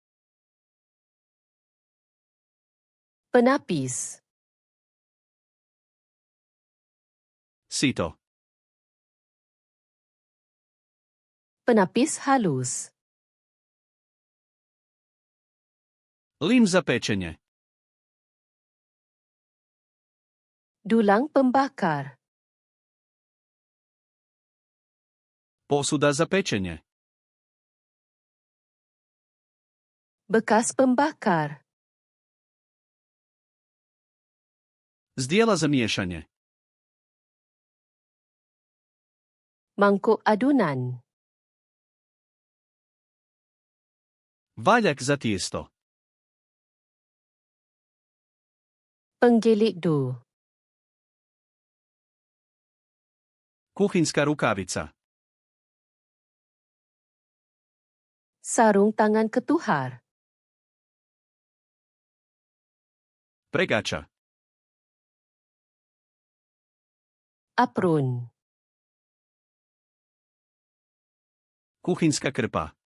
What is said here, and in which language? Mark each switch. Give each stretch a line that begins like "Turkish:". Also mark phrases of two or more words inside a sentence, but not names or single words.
Malay: Penapis.
Croatian: Sito.
Malay: Penapis halus.
Croatian: Lim za pečenje.
Malay: Dulang pembakar.
Croatian: Posuda za pečenje.
Malay: Bekas pembakar.
Croatian: Zdjela za miješanje.
Malay: Mangkuk adunan.
Croatian: Valjak za tijesto.
Malay: Penggilik do.
Croatian: Kuhinska rukavica.
Malay: Sarung tangan ketuhar.
Croatian: Pregača.
Malay: Apron.
Croatian: Kuhinska krpa.